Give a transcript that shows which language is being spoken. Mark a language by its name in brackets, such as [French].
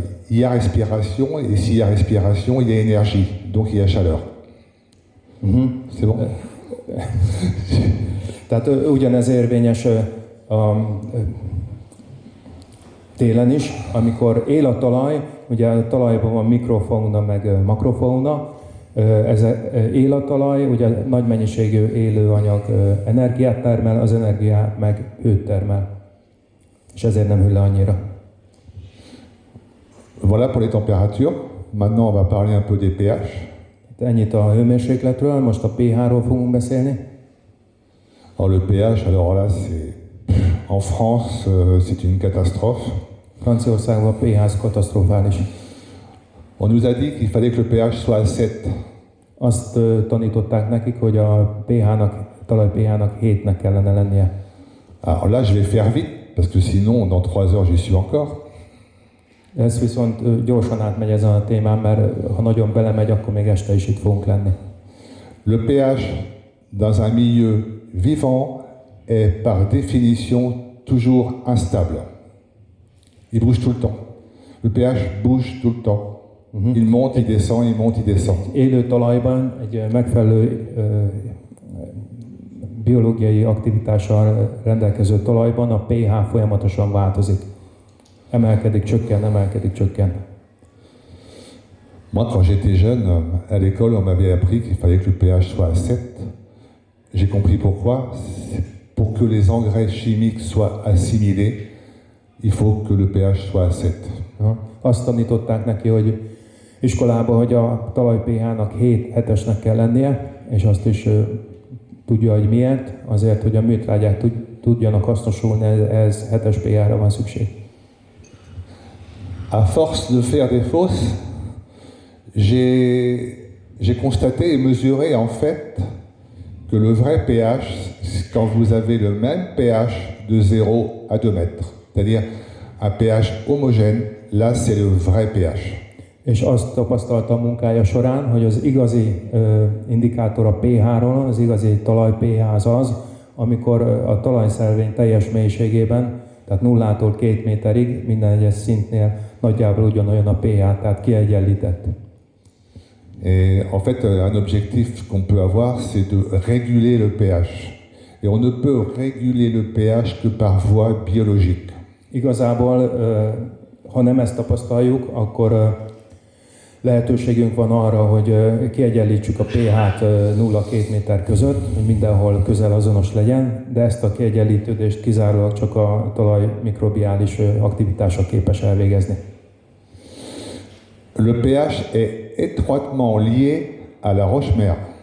[French] Il y a respiration, et s'il y a respiration, il y a énergie, donc il y a chaleur. C'est bon? [Hungarian] Tehát ugyanez érvényes a télen is, amikor él a talaj, ugye a talajban van mikrofauna meg makrofauna, ez él a talaj, ugye nagy mennyiségű élőanyag energiát termel, az energiát meg hőt termel, és ezért nem hűl le annyira. [French] Voilà pour les températures. Maintenant, on va parler un peu des pH. [Hungarian] Ennyit a hőmérsékletről, most a pH-ról fogunk beszélni. [French] Alors le pH, alors là, c'est en France, c'est une catastrophe. [Hungarian] Franciaországban a pH az katasztrofális. [French] On nous a dit qu'il fallait que le pH soit à 7. [Hungarian] Azt tanították nekik, hogy a talaj pH-nak 7-nek kellene lennie. [French] Alors là, je vais faire vite, parce que sinon, dans 3 heures, j'y suis encore. [Hungarian] Ez viszont gyorsan átmegy ezen a témán, mert ha nagyon belemegy, akkor még este is itt fogunk lenni. [French] Le pH dans un milieu vivant est par définition toujours instable. Il bouge tout le temps. Le pH bouge tout le temps. Il monte, il descend, il monte, il descend. [Hungarian] Élő talajban, egy megfelelő biológiai aktivitással rendelkező talajban a pH folyamatosan változik. Emelkedik, csökken, emelkedik, csökken. [French] Moi, quand j'étais jeune, à l'école, on m'avait appris qu'il fallait que le pH soit à 7. J'ai compris pourquoi. Pour que les engrais chimiques soient assimilés, il faut que le pH soit à 7. [Hungarian] Azt tanították neki, hogy iskolában, hogy a talaj pH-nak 7-7-esnek kell lennie, és azt is tudja, hogy miért. Azért, hogy a műtrágyák tudjanak hasznosulni, ez 7-es pH-ra van szükség. [French] À force de faire des fosses, j'ai constaté et mesuré en fait que le vrai pH, quand vous avez le même pH de 0 à 2 mètres, c'est-à-dire un pH homogène, là c'est le vrai pH. [Hungarian] És azt tapasztaltam munkája során, hogy az igazi indikátor a pH-ról, az igazi talaj pH az, amikor a talajszervény teljes mélységében, tehát 0-tól 2 méterig, minden egyes szintnél nagyjából ugyanolyan a pH, tehát kiegyenlített. [French] Et en fait, un objectif qu'on peut avoir, c'est de réguler le pH. Et on ne peut réguler le pH que par voie biologique. [Hungarian] Igazából, ha nem ezt tapasztaljuk, akkor lehetőségünk van arra, hogy kiegyenlítsük a pH-t 0-2 méter között, hogy mindenhol közel azonos legyen, de ezt a kiegyenlítődést kizárólag csak a talaj mikrobiális aktivitása képes elvégezni. [French] Le pH est étroitement lié à la roche-mère.